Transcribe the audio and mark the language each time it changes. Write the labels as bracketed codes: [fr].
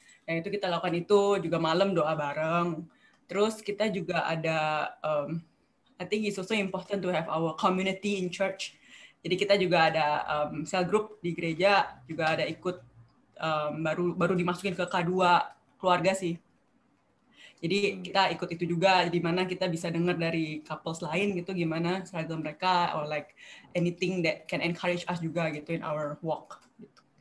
[id] Yang itu kita lakukan itu juga malam doa bareng. Terus kita juga ada [en] I think it's also important to have our community in church. [id] Jadi kita juga ada cell group di gereja, juga ada ikut baru dimasukin ke K2 keluarga sih. Jadi kita ikut itu juga, di mana kita bisa dengar dari couples lain gitu gimana struggle mereka, [en] or like anything that can encourage us [id] juga gitu [en] in our walk. [id] Gitu.